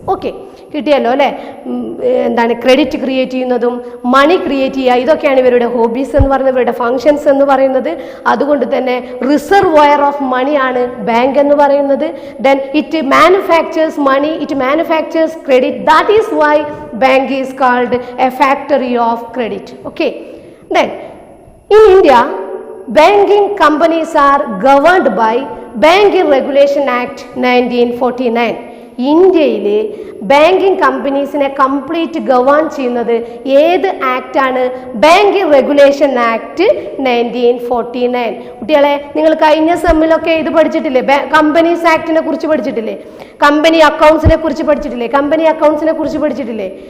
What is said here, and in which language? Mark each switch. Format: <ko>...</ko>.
<ml>Okay, കിട്ടിയല്ലോ അല്ലേ? എന്താണ് ക്രെഡിറ്റ് ക്രിയേറ്റ് ചെയ്യുന്നതും മണി ക്രിയേറ്റ് ചെയ്യുക, ഇതൊക്കെയാണ് ഇവരുടെ ഹോബീസ് എന്ന് പറയുന്നത്, ഇവരുടെ ഫങ്ഷൻസ് എന്ന് പറയുന്നത്. അതുകൊണ്ട് തന്നെ റിസർവോയർ ഓഫ് മണിയാണ് ബാങ്ക് എന്ന് പറയുന്നത്.</ml> <en>Then it manufactures money, it manufactures credit. That is why bank is called a factory of credit. Okay, then in India, banking companies are governed by Banking Regulation Act 1949.</en> <ml>ഇന്ത്യയിൽ banking കമ്പനീസിനെ complete govern ചെയ്യുന്നത് ഏത് act ആണ്?</ml> <en>Banking regulation act 1949.</en> <ml>കുട്ടികളെ, നിങ്ങൾ കഴിഞ്ഞ സെമ്മിലൊക്കെ ഇത് പഠിച്ചിട്ടില്ലേ? Companies ആക്ടിനെ കുറിച്ച് പഠിച്ചിട്ടില്ലേ? Company അക്കൗണ്ട്സിനെ കുറിച്ച് പഠിച്ചിട്ടില്ലേ? കമ്പനി അക്കൗണ്ട്സിനെ കുറിച്ച് പഠിച്ചിട്ടില്ലേ?</ml>